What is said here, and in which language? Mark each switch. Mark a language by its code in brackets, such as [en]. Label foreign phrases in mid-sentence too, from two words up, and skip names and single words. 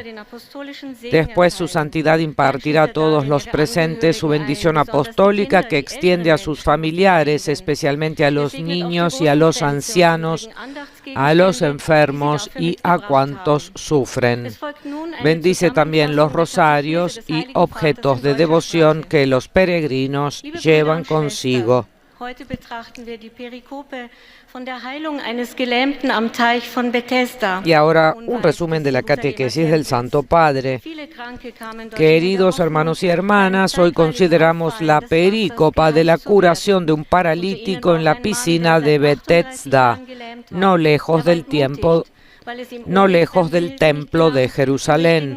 [es] Después su santidad impartirá a todos los presentes su bendición apostólica que extiende a sus familiares, especialmente a los niños y a los ancianos, a los enfermos y a cuantos sufren. Bendice también los rosarios y objetos de devoción que los peregrinos llevan consigo. [de] Heute betrachten wir die Perikope von der Heilung eines Gelähmten am Teich von Bethesda. [es] Y ahora un resumen de la catequesis del Santo Padre. Queridos hermanos y hermanas, hoy consideramos la perícopa de la curación de un paralítico en la piscina de Bethesda, no lejos del templo de Jerusalén.